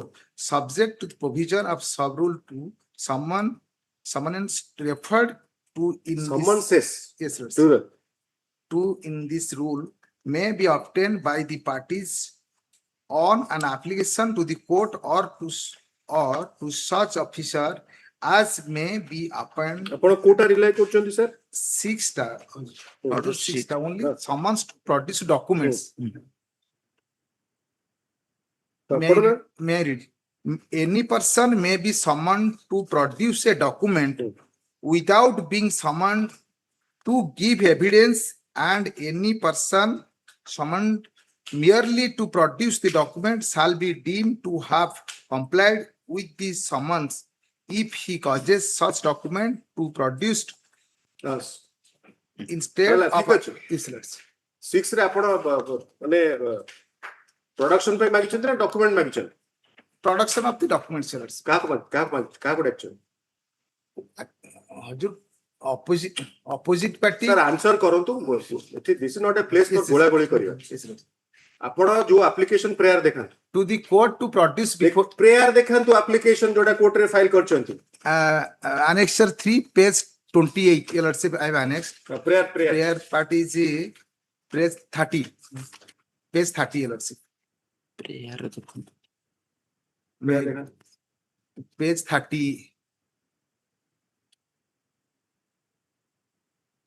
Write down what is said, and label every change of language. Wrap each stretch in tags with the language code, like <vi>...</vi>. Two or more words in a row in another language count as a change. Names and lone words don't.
<en>Subject to the provision of sub rule 2, summons referred to in this rule may be obtained by the parties on an application to the court or to such officer as may be appointed.</en> <or>ଆପଣ କୋଉଟା ରିଲାଇ କରୁଛନ୍ତି ସାର୍?</or> <en>6ଟା order 6ଟା only summons to produce documents. May read. Any person may be summoned to produce a document without being summoned to give evidence, and any person summoned merely to produce the document shall be deemed to have complied with the summons if he causes such document to produced instead of</en> <or>6 ରେ ଆପଣ ମାନେ production ପାଇଁ ମାଗିଛନ୍ତି ନା document ମାଗିଛନ୍ତି?</or> <en>production of the documents.</en> <or>କାହାକୁ ଡାକିଛନ୍ତି?</or> <en>opposite party. Sir, answer କରନ୍ତୁ। This is not a place for</en> <or>ଗୋଳା ଗୋଳି କରିବା। ଆପଣ ଯୋଉ application prayer ଦେଖାନ୍ତୁ।</or> <en>To the court to produce before</en> <or>prayer ଦେଖାନ୍ତୁ application ଯୋଉଟା କୋର୍ଟ ରେ ଫାଇଲ କରିଛନ୍ତି।</or> <en>Annexure 3 page 28. Let's say I have annexed. Prayer part is page 30. Page 30. Let's say. Page 30.</en>